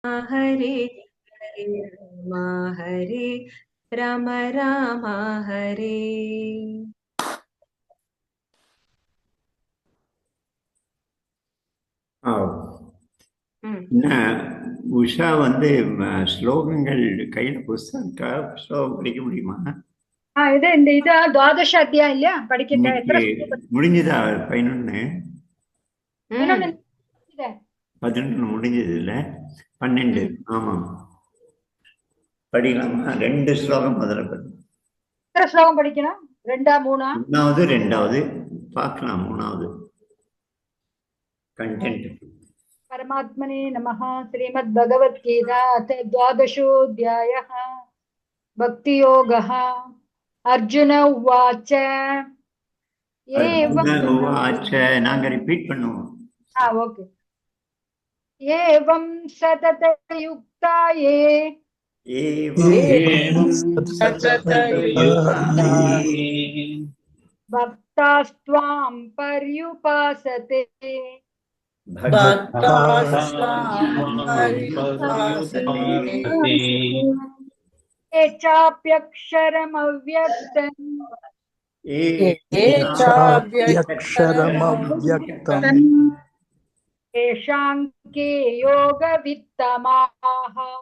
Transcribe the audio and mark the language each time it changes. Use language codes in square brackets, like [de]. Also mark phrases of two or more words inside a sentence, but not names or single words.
[sa] हरे हरे राम राम हरे. [ta] என்ன உஷா வந்து ஸ்லோகங்கள் கையில புஸ்தகா ஸ்லோகம் படிக்க முடியுமா? இது இந்த இது துவாதச அத்தியாயம் இல்லையா படிக்கிட்ட எத்தனை முடிஞ்சதா? 11 11 11 முடிஞ்சது இல்ல, 12. ஆமா, படிக்கலாமா? 2 ஸ்லோகம் முதல்ல படிக்கணும். எத்தனை ஸ்லோகம் படிக்கணும்? 2ஆ 3ஆ? 1வது 2வது பார்க்கலாம். 3வது கண்டென்ட். [sa] परमात्मने नमः. श्रीमद्भगवद्गीता अथ द्वादशोऽध्यायः भक्तियोगः. अर्जुन उवाच [ta] நாங்க ரிப்பீட் பண்ணுவோம். ओके. [sa] एवं सततयुक्ता ये भक्तास्त्वां पर्युपासते ये चाप्यक्षरमव्यक्तम् तेषां के योगवित्तमाः.